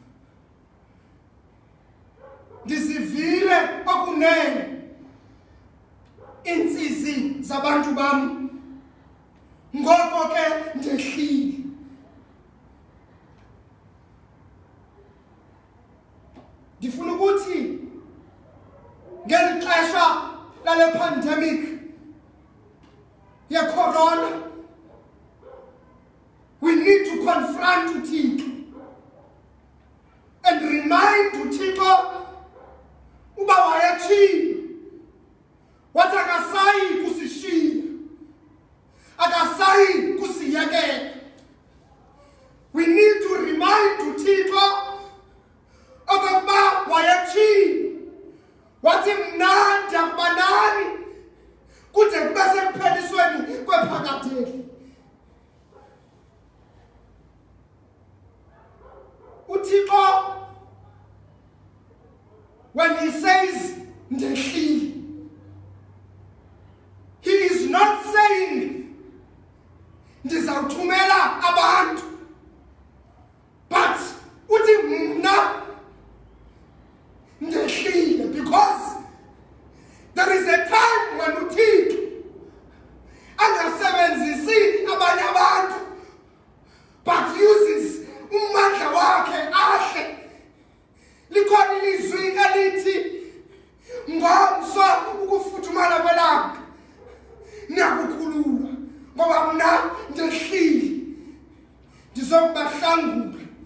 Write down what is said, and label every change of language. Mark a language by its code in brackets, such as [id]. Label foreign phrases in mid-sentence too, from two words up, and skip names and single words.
[xh] Ndizivile okunene insizi zabantu bami, ngoko ke ndehlile. Ndifuna ukuthi ngeli xesha lale pandemic ye-corona, [en] we need to confront [xh] uThixo [en] and remind [xh] uThixo uba wayetshilo wathi akasayi kusishiya, akasayi kusiyekela. [en] We need to remind [xh] uThixo okokuba wayetshilo wathi mna ndiyakuba nani kude kube sekuphelisweni kwephakadeli. uThixo, [en] when he says ndehlile, he is not saying [xh] ndizawuthumela abantu, [en] but [xh] uthi mna ndehlile, [en] because there is a time when uThixo [xh] angasebenzisi abanye abantu [en] but uses [xh] umandla wakhe ahle. Likhona ilizwi elithi ngomso ukufuthumala kwelanga niyakukhululwa, ngoba mna ndehlile ndizokubahlangula.